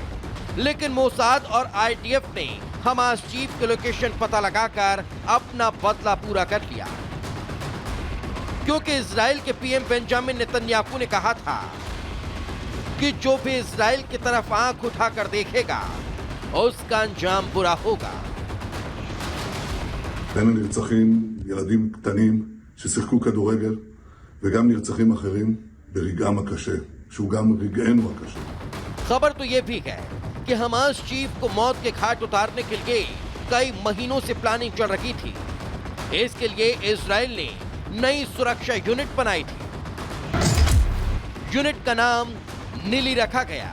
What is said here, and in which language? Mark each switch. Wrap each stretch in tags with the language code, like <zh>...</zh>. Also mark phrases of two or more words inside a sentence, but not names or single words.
<hi>लेकिन मोसाद और IDF ने हमास चीफ के लोकेशन पता लगाकर अपना बदला पूरा कर लिया, क्योंकि इजराइल के PM बेंजामिन नेतन्याहू ने कहा था कि जो भी इजराइल की तरफ आंख उठाकर देखेगा उसका अंजाम बुरा होगा।</hi> <he>בין הנרצחים ילדים קטנים ששיחקו כדורגל וגם נרצחים אחרים ברגעם הקשה, שהוא גם רגענו הקשה।</he> <hi>खबर तो ये भी है कि हमास चीफ को मौत के घाट उतारने के लिए कई महीनों से प्लानिंग चल रही थी। इसके लिए इजराइल ने नई सुरक्षा यूनिट बनाई थी। यूनिट का नाम नीली रखा गया।</hi>